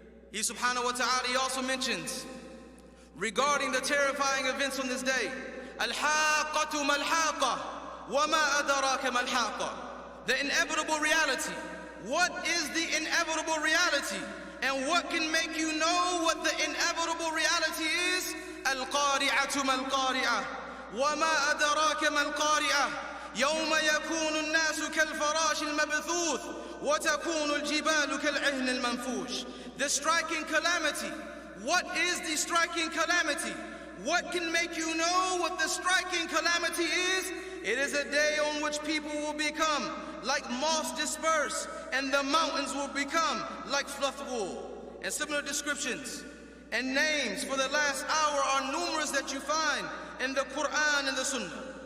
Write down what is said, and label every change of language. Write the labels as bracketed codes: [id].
[en] He subhanahu wa ta'ala, He also mentions regarding the terrifying events on this day, [ar] Al-Haqqatu mal-Haqqa, wa ma adaraka mal-Haqqa. [en] The inevitable reality. What is the inevitable reality? And what can make you know what the inevitable reality is? [ar] Al-Qari'atu mal-Qari'ah, wa ma adaraka mal-Qari'ah. يوم يكون الناس كالفراش المبثوث وتكون الجبال كالعهن المنفوش. [en] The striking calamity. What is the striking calamity? What can make you know what the striking calamity is? It is a day on which people will become like moths dispersed, and the mountains will become like fluffed wool. And similar descriptions and names for the last hour are numerous that you find in the Quran and the Sunnah.